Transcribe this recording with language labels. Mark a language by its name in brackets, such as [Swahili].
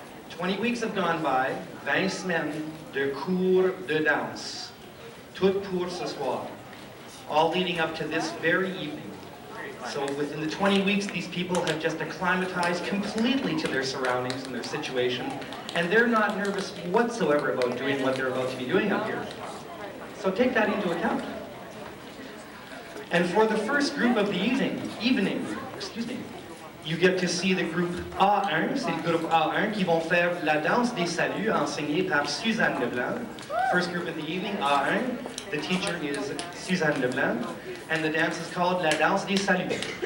[English] 20 weeks have gone by, [French] 20 semaines de cours de danse, tout pour ce soir, [English] all leading up to this very evening. So within the 20 weeks, these people have just acclimatized completely to their surroundings and their situation, and they're not nervous whatsoever about doing what they're about to be doing up here. So take that into account. And for the first group of the evening, you get to see the groupe A1, [French] c'est le groupe A1 qui vont faire la danse des saluts enseignée par Suzanne Leblanc. [English] First group of the evening, A1, the teacher is Suzanne Leblanc, and the dance is called La Danse des Saluts.